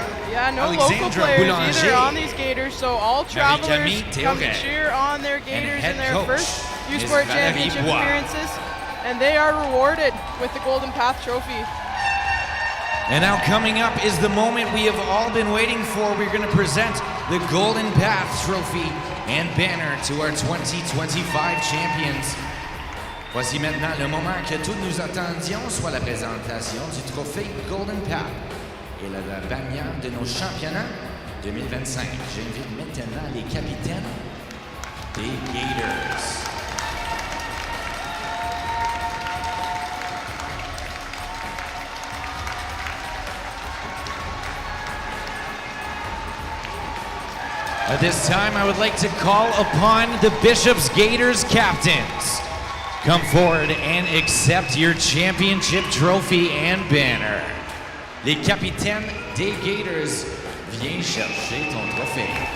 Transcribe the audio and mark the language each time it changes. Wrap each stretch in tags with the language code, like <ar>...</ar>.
<en>Yeah, no local players either on these Gaiters, so all travelers come to cheer on their Gaiters in their first U Sport Championship appearances, and they are rewarded with the Golden Path trophy. And now coming up is the moment we have all been waiting for. We're going to present the Golden Path Trophy and banner to our 2025 champions.</en> <fr>Voici maintenant le moment que tous nous attendions, soit la présentation du trophée Golden Path et la bannière de nos championnats 2025. J'invite maintenant les capitaines des Gaiters.</fr> <en>At this time, I would like to call upon the Bishops Gaiters captains. Come forward and accept your championship trophy and banner.</en> <fr>Les capitaines des Gaiters, viens chercher ton trophée.</fr>